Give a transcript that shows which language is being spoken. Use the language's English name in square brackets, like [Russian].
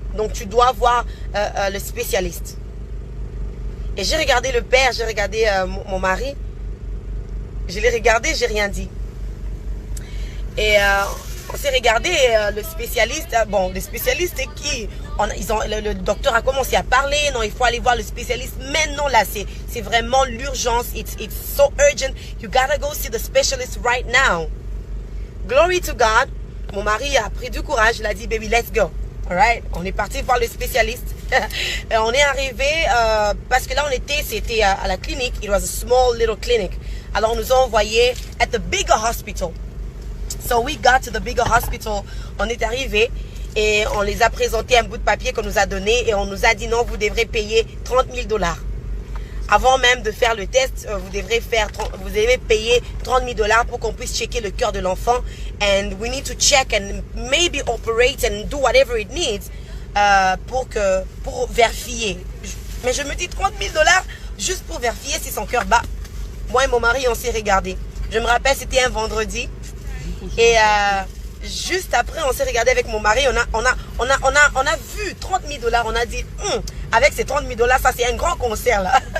[French] Donc tu dois voir le spécialiste. Et j'ai regardé le père, j'ai regardé mon mari. Je l'ai regardé, j'ai rien dit. Et on s'est regardé, le spécialiste, bon, le spécialiste est qui? Le docteur a commencé à parler, non, il faut aller voir le spécialiste. Maintenant, là, c'est vraiment l'urgence. [English] It's so urgent. You gotta go see the specialist right now. Glory to God. [French] Mon mari a pris du courage, il a dit, [English] baby, let's go. [French] Alright, on est parti voir le spécialiste. Et on est arrivé, parce que là, c'était à la clinique. [English] It was a small little clinic. [French] Alors, on nous a envoyés [English] at the bigger hospital. So we got to the bigger hospital. [French] On est arrivé et on les a présenté un bout de papier qu'on nous a donné et on nous a dit non, vous devrez payer $30,000. Avant même de faire le test, vous devez payer $30,000 pour qu'on puisse checker le cœur de l'enfant. [English] And we need to check and maybe operate and do whatever it needs [French] pour vérifier. Mais je me dis $30,000 juste pour vérifier si son cœur bat. Moi et mon mari, on s'est regardé. Je me rappelle, c'était un vendredi. Et juste après, on s'est regardé avec mon mari. On a vu $30,000. On a dit, avec ces $30,000, ça c'est un grand concert là.